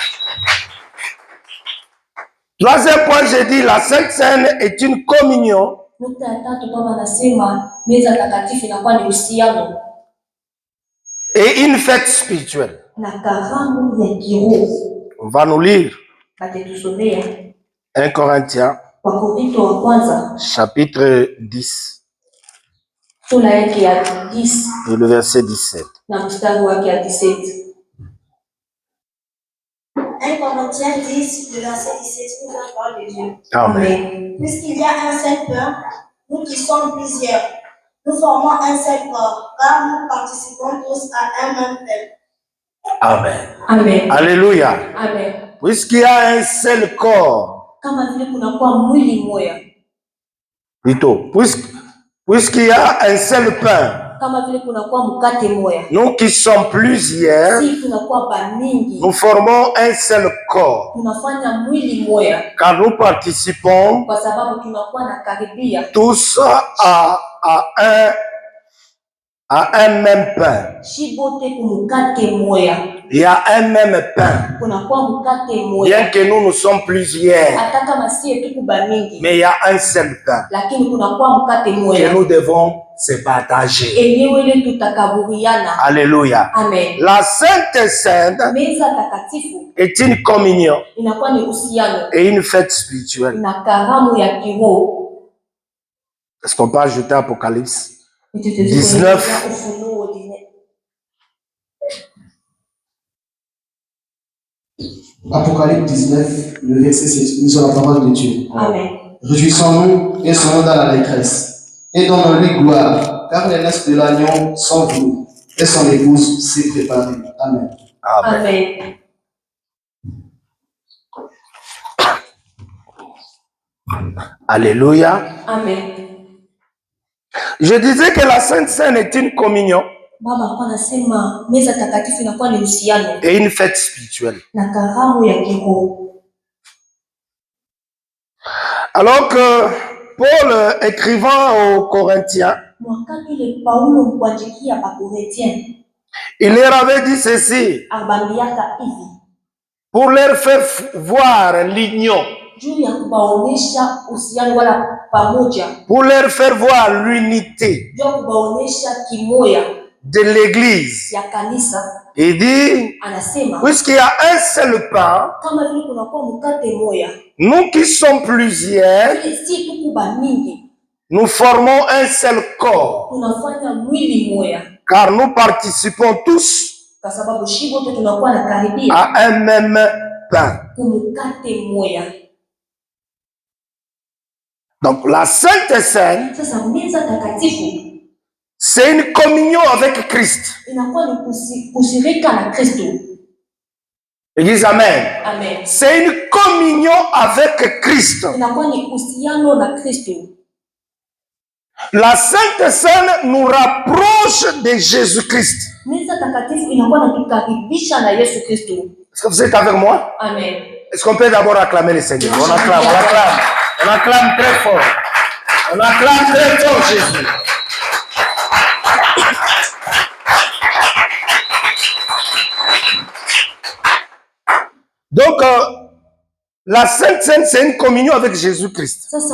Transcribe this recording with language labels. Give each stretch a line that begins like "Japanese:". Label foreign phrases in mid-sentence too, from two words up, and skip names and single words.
French: Troisième point, j'ai dit, la Sainte Seine est une communion
Swahili: Nukta ya tatu baba anasema meza takatifu inakuwa ni uhusiano
French: et une fête spirituelle.
Swahili: Na karamu ya kiroho.
French: On va nous lire
Swahili: Batetusomea
French: 1 Corinthiens
Swahili: Wakorintho wa kwanza
French: chapitre 10
Swahili: sura yake ya 10
French: et le verset 17.
Swahili: Na mstari wake ya 17.
French: 1 Corinthiens 10, le verset 17, nous la parole de Dieu. Amen. Puisqu'il y a un seul pain, nous qui sommes plusieurs, nous formons un seul corps, car nous participons tous à un même pain. Amen. Amen. Alléluia. Amen. Puisqu'il y a un seul corps,
Swahili: kama vile kunakuwa mwili mmoja.
French: Plutôt, puisqu'il y a un seul pain,
Swahili: kama vile kunakuwa mkate mmoja.
French: Nous qui sommes plusieurs,
Swahili: si tunakuwa bamingi,
French: nous formons un seul corps.
Swahili: Tunafanya mwili mmoja.
French: Car nous participons
Swahili: kwa sababu tunakuwa na karibia
French: tous à un même pain.
Swahili: Shibote kumukate mmoja.
French: Il y a un même pain.
Swahili: Kunakuwa mkate mmoja.
French: Bien que nous sommes plusieurs,
Swahili: hata kama sie tuko bamingi,
French: mais il y a un seul pain
Swahili: lakini kunakuwa mkate mmoja
French: que nous devons se partager.
Swahili: Enyewe ile tutakaburiana. Alléluia. Amen.
French: La Sainte Seine
Swahili: meza takatifu
French: est une communion
Swahili: inakuwa ni uhusiano
French: et une fête spirituelle.
Swahili: na karamu ya kiroho.
French: Est-ce qu'on peut ajouter Apocalypse 19? Apocalypse 19, le verset 7, nous sommes la parole de Dieu. Amen. Réjouissons-nous et serons dans l'allégresse. Et donnons-lui gloire, car les noces de l'agneau sont venues, et son épouse s'est préparée. Amen. Amen. Amen. Alléluia. Amen. Je disais que la Sainte Seine est une communion
Swahili: Baba alikuwa anasema meza takatifu inakuwa ni uhusiano
French: et une fête spirituelle.
Swahili: na karamu ya kiroho.
French: Alors que Paul, écrivant aux Corinthiens,
Swahili: Wakati ile Paulo mkuandikia Bakorintien,
French: il leur avait dit ceci,
Swahili: abambiaka hivi
French: pour leur faire voir l'union,
Swahili: juu ya kubaonesha uhusiano wala pamoja,
French: pour leur faire voir l'unité
Swahili: juu ya kubaonesha kimoya
French: de l'église.
Swahili: ya kanisa.
French: Il dit,
Swahili: Anasema
French: puisqu'il y a un seul pain,
Swahili: kama vile kunakuwa mkate moya,
French: nous qui sommes plusieurs,
Swahili: si tuko bamingi,
French: nous formons un seul corps,
Swahili: tunafanya mwili moya,
French: car nous participons tous
Swahili: kwa sababu shibo wote tunakuwa na karibia
French: à un même pain.
Swahili: kumkate moya.
French: Donc la Sainte Seine,
Swahili: Sasa meza takatifu
French: c'est une communion avec Christ.
Swahili: inakuwa ni kushirika na Kristo.
French: Église, amen. Amen. C'est une communion avec Christ.
Swahili: Inakuwa ni uhusiano na Kristo.
French: La Sainte Seine nous rapproche de Jésus-Christ.
Swahili: Meza takatifu inakuwa natukaribisha na Yesu Kristo.
French: Est-ce que vous êtes avec moi? Amen. Est-ce qu'on peut d'abord acclamer le Seigneur? On acclame, on acclame. On acclame très fort. On acclame très fort Jésus. Donc, la Sainte Seine, c'est une communion avec Jésus-Christ.